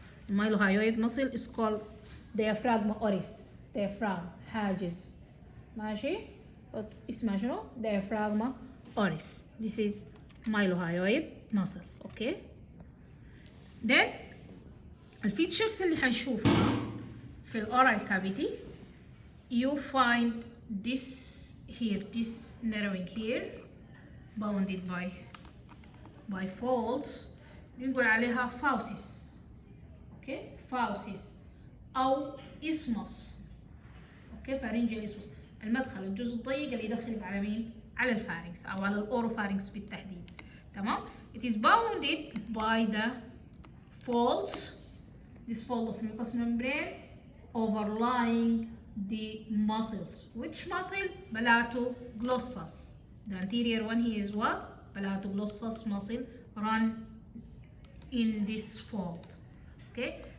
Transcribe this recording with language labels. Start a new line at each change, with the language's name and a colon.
English: Mylohyoid muscle is called diaphragma oris.
Arabic: diaphragm حاجز ماشي اسمها شنو؟ diaphragma oris.
English: This is mylohyoid muscle. Okay. Then
Arabic: الفيتشرز اللي حنشوفها في الأورال
English: cavity, you find this here, this narrowing here bounded by folds
Arabic: نقول عليها
English: fauces. Okay, fauces أو isthmus. Okay, pharyngeal isthmus.
Arabic: المدخل الجزء الضيق اللي يدخلك على مين؟ على الفارنكس أو على الأوروفارنكس بالتحديد.
English: تمام؟ It is bounded by the folds. This fold of mucous membrane overlying the muscles. Which muscle? Palatoglossus. The anterior one here is what? Palatoglossus muscle run in this fold. Okay.